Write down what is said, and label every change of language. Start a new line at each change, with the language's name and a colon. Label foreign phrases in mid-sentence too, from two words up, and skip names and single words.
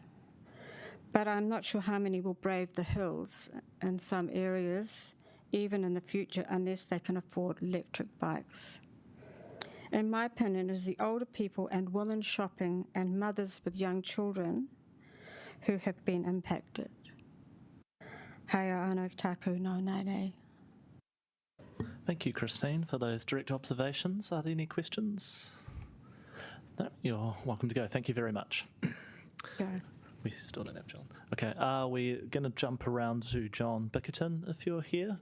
English: But I'm not sure how many will brave the hills in some areas, even in the future, unless they can afford electric bikes. In my opinion, it is the older people and women shopping and mothers with young children who have been impacted.
Māori: Hea ana taku no nene.
English: Thank you, Christine, for those direct observations. Are there any questions? No, you're welcome to go. Thank you very much. Go. We still don't have John. Okay, we're going to jump around to John Bickerton if you're here.